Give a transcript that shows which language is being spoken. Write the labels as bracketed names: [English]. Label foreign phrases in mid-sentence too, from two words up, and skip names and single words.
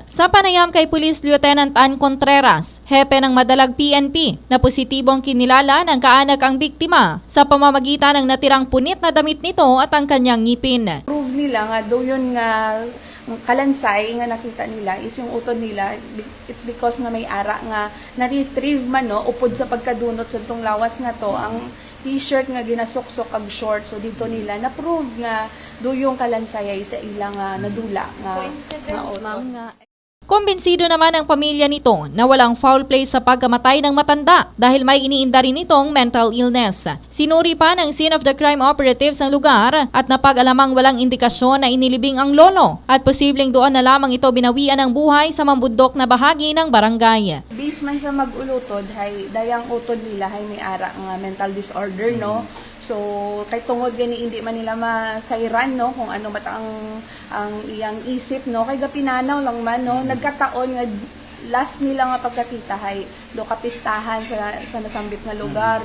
[Filipino] Sa panayam kay Police Lieutenant Ann Contreras, hepe ng Madalag PNP, na positibong kinilala ng kaanak ang biktima sa pamamagitan ng natirang punit na damit nito at ang kanyang ngipin. [Hiligaynon] Prove nila nga do yun nga kalansay nga nakita nila is yung utod nila, [English] it's because [Hiligaynon] nga may ara nga na-retrieve man no upod sa pagkadunot sa itong lawas nga to ang t-shirt nga ginasuksok kag short, so dito nila na-prove nga do yung kalansay ay sa ilang nadula nga utod nga. [Filipino] Kumbinsido naman ang pamilya nito na walang [English] foul play [Filipino] sa pagkamatay ng matanda dahil may iniinda rin itong [English] mental illness. [Filipino] Sinuri pa ng [English] scene of the crime operatives [Filipino] ang lugar at napag-alamang walang indikasyon na inilibing ang lolo at posibleng doon na lamang ito binawian ng buhay sa mambundok na bahagi ng barangay. [Hiligaynon] Based man sa mag-ulutod, hay dayang utod nila hay may ara nga [English] mental disorder [Hiligaynon] no. So kay tungod gani hindi man nila masayran no kung ano mata ang iyang isip no kay gapinanaw lang man no nagkataon nga last nila nga pagkakita hay do kapistahan sa nasambit nga lugar.